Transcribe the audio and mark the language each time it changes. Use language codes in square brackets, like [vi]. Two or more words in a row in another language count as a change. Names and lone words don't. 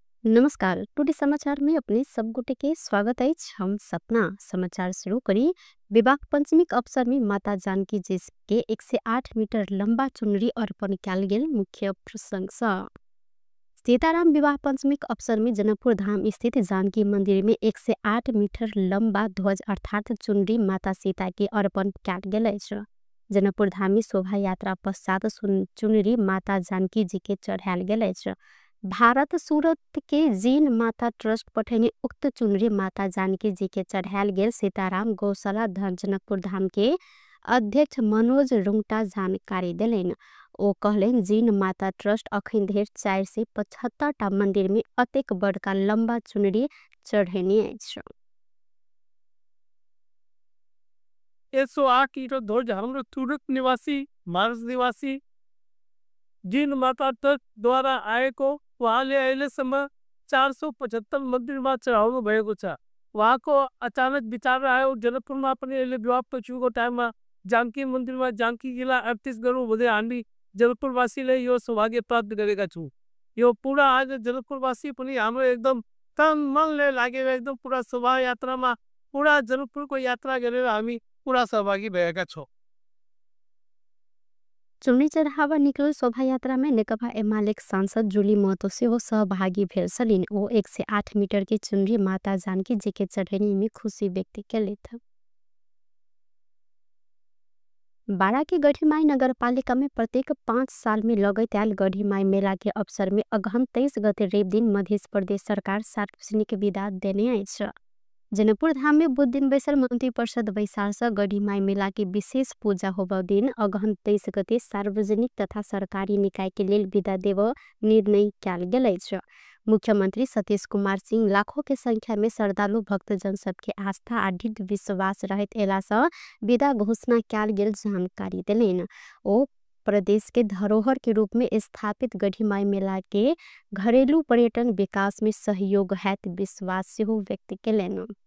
[mai] नमस्कार। टुडे समाचार में अपने सब गोटे के स्वागत है। हम सपना समाचार शुरू करी। विवाह पंचमी के अवसर में माता जानकी जी के 108 मीटर लंबा चुनरी अर्पण कयल गेल। मुख्य प्रसंग सीताराम विवाह पंचमी के अवसर में जनकपुर धाम स्थित जानकी मंदिर में 108 मीटर लंबा ध्वज अर्थात चुनरी माता सीता के अर्पण कयल गेल अछि। जनकपुर धाम में शोभा यात्रा पश्चात चुनरी माता जानकी जी के चढ़ायल गेल अछि। भारत सूरत के जीन माता ट्रस्ट पठेने उक्त चुनरी माता जानकी जी के चढ़ायल गेल। सीताराम गौशाला जनकपुर धाम के अध्यक्ष मनोज रुंगटा जानकारी दिलेन। ओ कहलेन जीन माता ट्रस्ट अखन धरि 475 टा मंदिर में अतेक बड़का लंबा चुनरी चढ़ेने अछि। [ne] 108 किलो ध्वज हम सूरत निवासी मार्स निवासी जिन माता ट्रस्ट द्वारा आएको वहाँले अहिलेसम्म 475 मन्दिरमा चढाउनु भएको छ। वहाँको अचानक विचार आयो जनकपुरमा पनि अहिले विवाह पछिको टाइममा जानकी मन्दिरमा जानकीजीलाई अर्पित गरौँ भन्दै हामी जनकपुरवासीले यो सौभाग्य प्राप्त गरेका छौँ। यो पुरा आज जनकपुरवासी पनि हाम्रो एकदम तन मनले लागेर एकदम पुरा शोभा यात्रामा पुरा जनकपुरको यात्रा गरेर हामी पुरा सहभागी भएका छौँ। [mai] चुनरी चढ़ावा निकल शोभा यात्रा में नेकपा एमाले सांसद जूली महतो से वो सहभागी भेल सलिन। वो 108 मीटर की चुनरी माता जानकी जी के चढ़ेने में खुशी व्यक्त कैले था। बारा के गढ़ीमाई नगर पालिका में प्रत्येक 5 साल में लगत आयल गढ़ीमाई मेला के अवसर में अगहन 23 गते रेव दिन मध्य प्रदेश सरकार सार्वजनिक विदा देने अछि। जनकपुर धाम में बुध दिन बैसल मंत्री परिषद बैसार से गढ़ीमाई मेला की विशेष पूजा होबा दिन अगहन 23 गते सार्वजनिक तथा सरकारी निकाय के लेल विदा देव निर्णय कयल गेल अछि। मुख्यमंत्री सतीश कुमार सिंह लाखों के संख्या में श्रद्धालु भक्तजन सबके आस्था आ दृढ़ विश्वास रहत एला से विदा घोषणा कयल गेल जानकारी देलेन। ओ प्रदेश के धरोहर के रूप में स्थापित गढ़ीमाई मेला के घरेलू पर्यटन विकास में सहयोग हैत विश्वास से व्यक्त कैलेन।